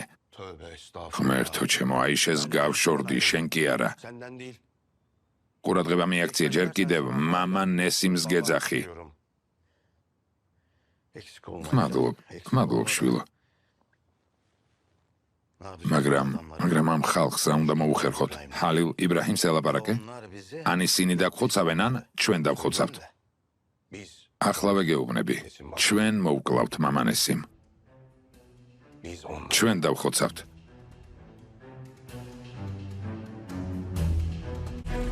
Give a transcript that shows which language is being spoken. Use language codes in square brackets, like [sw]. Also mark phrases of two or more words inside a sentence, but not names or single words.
[tr] Tövbe estağfurullah. [ka] ღმერთო ჩემო, აიშეს გავშორდი, შენ კი არა. [tr] Senden değil. [ka] ყურადღება მიაქცია ჯერ კიდევ მამა ნესიმს გეძახი. [tr] Diyorum. Eksik olma. [ka] მადლობ შვილო. [tr] Ne yapacağız [ka] მაგრამ [tr] adamlar? [ka] ამ ხალხს რა უნდა მოუხერხოთ? ჰალილ იბრაჰიმს ელაპარაკე? [tr] Onlar bizi [ka] ან ისინი დაგხოცავენ, ან ჩვენ დავხოცავთ. [tr] biz [ka] ახლავე გეუბნები. ჩვენ მოვკლავთ მამანესიმ. [tr] biz onlar. [ka] ჩვენ დავხოცავთ.